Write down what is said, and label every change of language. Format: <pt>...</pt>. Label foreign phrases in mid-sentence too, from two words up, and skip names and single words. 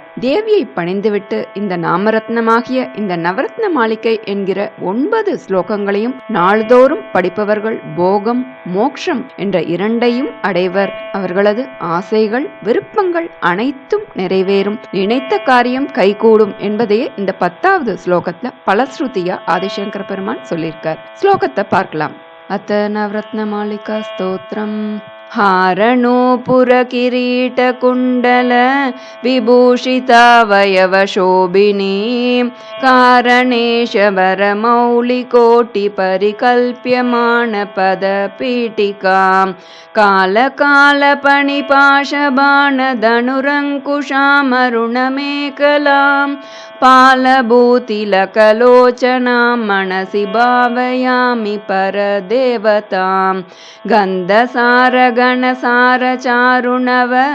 <ta>தேவியை பணிந்துவிட்டு இந்த நாமரத்னமாகிய இந்த நவரத்ன மாளிகை என்கிற 9 ஸ்லோகங்களையும் நாள்தோறும் படிப்பவர்கள் போகம் மோக்ஷம் என்ற 2ஐயும் அடைவர். அவர்களது ஆசைகள் விருப்பங்கள் அனைத்தும் நிறைவேறும், நினைத்த காரியம் கைகூடும் என்பதையே இந்த 10வது ஸ்லோகத்துல பலஸ்ருதியா ஆதிசங்கர பெருமான் சொல்லியிருக்கார். ஸ்லோகத்தை பார்க்கலாம். அத்த நவரத்ன மாளிகா ஸ்தோத்திரம்.</ta> <sa>हारणोपुर किरीट कुण्डल विभूषितावयव शोभिनी कारणेश वरमौलिकोटि परिकल्प्यमान पदपीठिका कालकालपणिपाशबाण धनुरङ्कुशामरुणमेखलां पालभूतिलकलोचनां मनसि भावयामि परदेवतां गन्धसारगणसारचारुणव</sa>